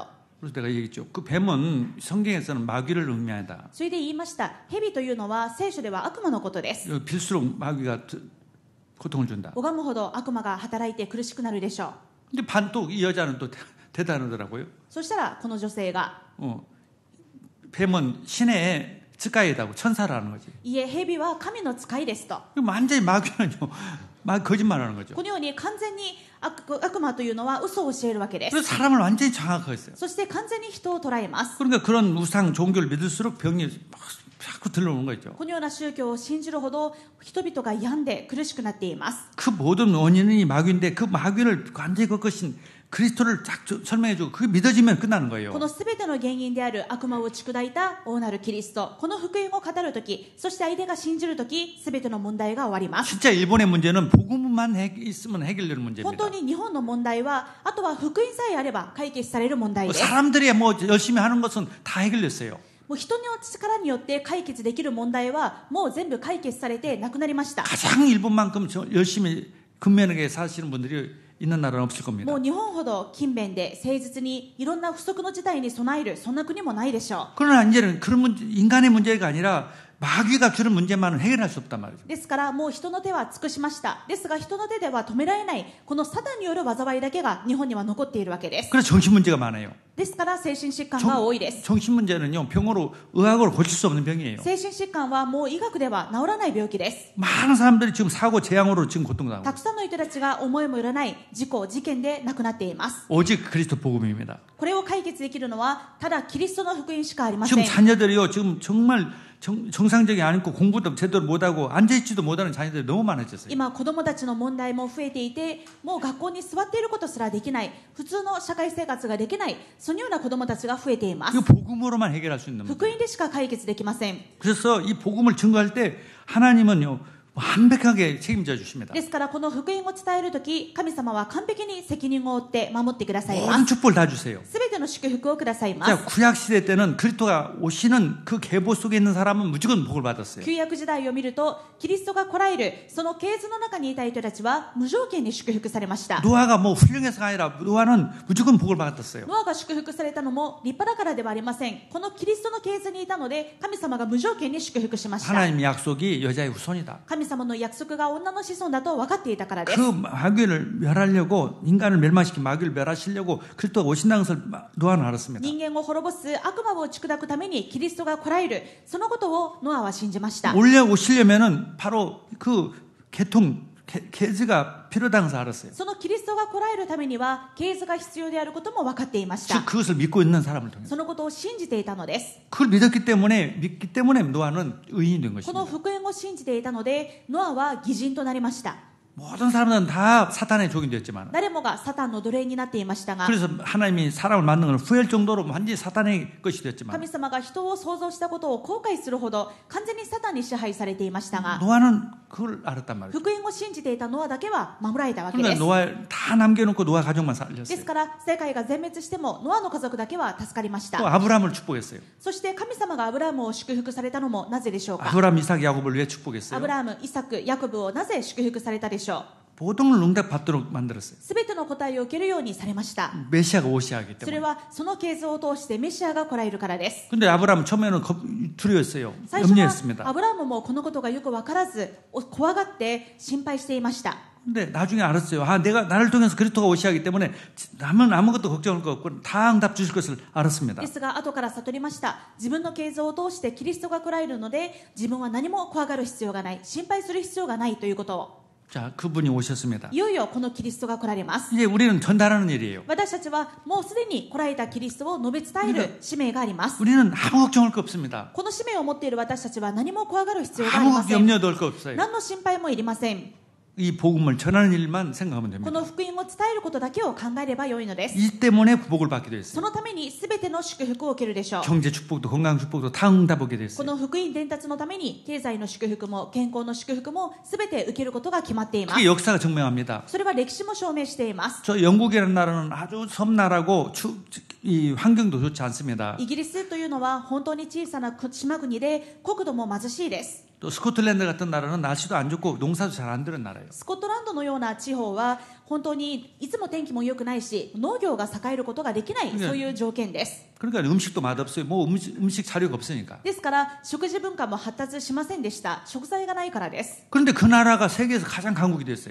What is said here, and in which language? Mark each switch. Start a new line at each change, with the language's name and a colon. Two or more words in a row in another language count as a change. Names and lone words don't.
Korean: 그래서 내가 얘기했죠. 그 뱀은 성경에서는 마귀를 의미한다.
Japanese: それで言いました。蛇というのは聖書では悪魔のことです。
Korean: 빌수록 마귀가 고통을 준다.
Japanese: 拝むほど悪魔が働いて苦しくなるでしょう。
Korean: 근데 반또 이 여자는 또 대단하더라고요.
Japanese: そしたらこの女性が
Korean: 뱀은 신의 츠가이다고 천사라는 거지.
Japanese: いえ、蛇は神の使いですと。
Korean: 완전히 마귀는요. 거짓말하는 거죠.
Japanese: このように完全に悪魔というのは嘘を教えるわけです。
Korean: 그래서 사람을 완전히 장악하고 있어요.
Japanese: そして完全に人を捉えます。
Korean: 그러니까 그런 우상 종교를 믿을수록 병이 막 자꾸 들러오는 거죠.
Japanese: このような宗教を信じるほど人々が病んで苦しくなっています。
Korean: 그 모든 원인이 마귀인데 그 마귀를 완전히 꺾으신 그리스도를 딱 설명해주고 그게 믿어지면 끝나는 거예요.
Japanese: このすべての原因である悪魔を打ち砕いた大なるキリスト、この福音を語るとき、そして相手が信じるとき、すべての問題が終わります。
Korean: 진짜 일본의 문제는 복음만 있으면 해결되는 문제입니다.
Japanese: 本当に日本の問題は、あとは福音さえあれば解決される問題です。
Korean: 사람들이 뭐 열심히 하는 것은 다 해결됐어요.
Japanese: もう人の力によって解決できる問題はもう全部解決されてなくなりました。
Korean: 가장 일본만큼 열심히 근면하게 사시는 분들이 있는 나라는 없을 겁니다.
Japanese: もう日本ほど勤勉で誠実にいろんな不測の事態に備えるそんな国もないでしょう。
Korean: 그러나 이제는 그런 문제, 인간의 문제가 아니라 마귀가 주는 문제만은 해결할 수 없단 말이죠.
Japanese: ですからもう人の手は尽くしました。ですが人の手では止められないこのサタンによる災いだけが日本には残っているわけです。
Korean: 그래서 정신 문제가 많아요.
Japanese: ですから精神疾患が多いです。
Korean: 정신 문제는요 병으로 의학으로 고칠 수 없는 병이에요.
Japanese: 精神疾患はもう医学では治らない病気です。
Korean: 많은 사람들이 지금 사고 재앙으로 지금 고통당하고
Japanese: たくさんの人たちが思いもよらない事故事件で亡くなっています。
Korean: 오직 그리스도 복음입니다.
Japanese: これを解決できるのはただキリストの福音しかありません。
Korean: 지금 자녀들이요 지금 정말 정상적이 아니고 공부도 제대로 못하고 앉아있지도 못하는 자녀들이 너무 많아졌어요.
Japanese: 今子どもたちの問題も増えていて、もう学校に座っていることすらできない、普通の社会生活ができない、そのような子どもたちが増えています。
Korean: 그 복음으로만 해결할 수 있는 문제.
Japanese: 福音でしか解決できません。
Korean: 그래서 이 복음을 증거할 때 하나님은요 완벽하게 책임져 주십니다.
Japanese: ですからこの福音を伝えるとき、神様は完璧に責任を負って守ってくださいま
Korean: 모든
Japanese: す。
Korean: 축복을 다 주세요.
Japanese: すべての祝福をくださいま
Korean: 자,
Japanese: す。
Korean: 구약 시대 때는 그리스도가 오시는 그 계보 속에 있는 사람은 무조건 복을 받았어요.
Japanese: 旧約時代を見ると、キリストが来られるその系図の中にいた人たちは無条件に祝福されました。
Korean: 노아가 뭐 훌륭해서가 아니라 노아는 무조건 복을 받았어요.
Japanese: ノアが祝福されたのも立派だからではありません。このキリストの系図にいたので、神様が無条件に祝福しました。
Korean: 하나님의 약속이 여자의 후손이다.
Japanese: 神様の約束が女の子孫だと分かっていたからです。
Korean: 그 마귀를 멸하려고 인간을 멸망시킨 마귀를 멸하시려고 그리스도가 오신다는 것을 노아는 알았습니다.
Japanese: 人間を滅ぼす悪魔を打ち砕くためにキリストが来られる、そのことをノアは信じました。
Korean: 올려오시려면은 바로 그 계즈가 필요하다는 것을 알았어요.
Japanese: そのキリストが来られるためには系図が必要であることも分かっていまし
Korean: 즉
Japanese: た。
Korean: 그것을 믿고 있는 사람을 통해서
Japanese: そのことを信じていたのです。
Korean: 그걸 믿기 때문에 노아는 의인이 된
Japanese: この
Korean: 것입니다.
Japanese: 福音を信じていたのでノアは義人となりました。
Korean: 모든 사람들은 다 사탄의 종이 됐지만
Japanese: 誰もがサタンの奴隷になっていましたが、
Korean: 그래서 하나님이 사람을 만든 걸 후회할 정도로 완전히 사탄의 것이 됐지만
Japanese: 神様が人を創造したことを後悔するほど完全にサタンに支配されていましたが、
Korean: 노아는 그걸 알았단 말이죠.
Japanese: 福音を信じていたノアだけは守られたわけで
Korean: 그러니까
Japanese: す。
Korean: 노아 다 남겨놓고 노아 가족만
Japanese: で
Korean: 살렸어요.
Japanese: すから世界が全滅してもノアの家族だけは助かりまし
Korean: 또
Japanese: た。
Korean: 아브라함을 축복했어요.
Japanese: そして神様がアブラハムを祝福されたのもなぜでしょうか。
Korean: 아브라함, 이삭, 야곱을 왜
Japanese: ア
Korean: 축복했어요?
Japanese: ブラハム、イサク、ヤコブをなぜ祝福されたでしょう。
Korean: 모든 걸 응답받도록 만들었어요.
Japanese: すべての答えを受けるようにされました。
Korean: 메시아가 오셔야 하기
Japanese: それ
Korean: 때문에.
Japanese: はその系図を通してメシアが来られるからです。
Korean: 근데 아브라함은 처음에는 두려웠어요.
Japanese: 最初は
Korean: 염려했습니다.
Japanese: アブラハムもこのことがよく分からず怖がって心配していました。
Korean: 근데 나중에 알았어요. 나를 통해서 그리스도가 오셔야 하기 때문에 남은 아무것도 걱정할 거 없고 다 응답 주실 것을 알았습니다.
Japanese: ですが後から悟りました。自分の系図を通してキリストが来られるので自分は何も怖がる必要がない、心配する必要がないということを。
Korean: 자, 그분이 오셨습니다.
Japanese: いよいよこのキリストが来られます。
Korean: 이제 우리는 전달하는 일이에요.
Japanese: 私たちはもうすでに来られたキリストを述べ伝える使命があります。
Korean: 우리는 아무 걱정할 거 없습니다.
Japanese: この使命を持っている私たちは何も怖がる必要があり
Korean: 아무
Japanese: ません。
Korean: 염려도 할 거 없어요.
Japanese: 何の心配もいりません。
Korean: 이 복음을 전하는 일만 생각하면
Japanese: こ
Korean: 됩니다.
Japanese: の福音を伝えることだけを考えればよいのです。
Korean: 이 때문에 복을 받게 됐어요.
Japanese: そのために全ての祝福を受けるでしょう。
Korean: 경제 축복도 건강 축복도 다 응답하게
Japanese: こ
Korean: 됐어요.
Japanese: の福音伝達のために経済の祝福も健康の祝福も全て受けることが決まっています。
Korean: 그게 역사가 증명합니다.
Japanese: それは歴史も証明しています。
Korean: 저 영국이라는 나라는 아주 섬나라고 이 환경도 좋지 않습니다.
Japanese: イギリスというのは本当に小さな島国で国土も貧しいです。
Korean: 또 스코틀랜드 같은 나라는 날씨도 안 좋고 농사도 잘 안 되는 나라예요.
Japanese: スコットランドのような地方は本当にいつも天気も良くないし農業が栄えることができない、そういう条件です。
Korean: 그러니까 음식도 맛없어요. 뭐 음식 자료가 없으니까.
Japanese: ですから食事文化も発達しませんでした。食材がないからです。
Korean: 그런데 그 나라가 세계에서 가장 강국이 됐어요.